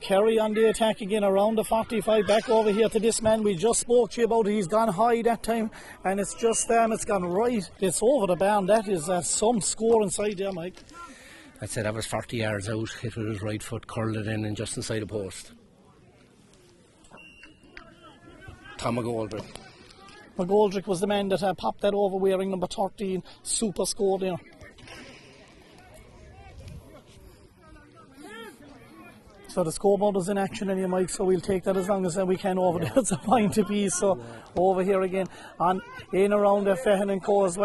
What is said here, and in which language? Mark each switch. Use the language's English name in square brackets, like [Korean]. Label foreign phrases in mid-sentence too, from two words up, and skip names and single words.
[English] Kerry on the attack again around the 45. Back over here to this man we just spoke to you about. He's gone high that time, and it's just it's gone right. It's over the bar. That is some score inside there, Mike. I'd say that was 40 yards out. Hit with his right foot, curled it in and just inside the post. Tom McGoldrick. McGoldrick was the man that popped that over wearing number 13. Super score there. So the scoreboard is in action anyway, Mike, so we'll take that as long as we can over there. It's a point apiece. So over here again, on in around Fehan and Co as well.